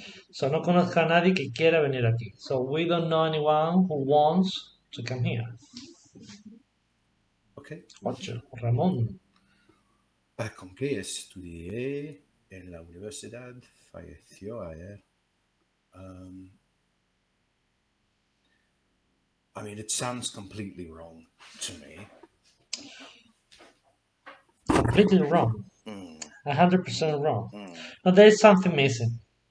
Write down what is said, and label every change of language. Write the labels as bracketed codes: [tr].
[es] So no conozco a nadie que quiera venir aquí. [en] So we don't know anyone who wants to come here. Okay. 8. Ramón. [es] Con que estudié en la universidad, falleció ayer. [en] I mean, it sounds completely wrong to me. Completely wrong. 100% wrong. But there is something missing.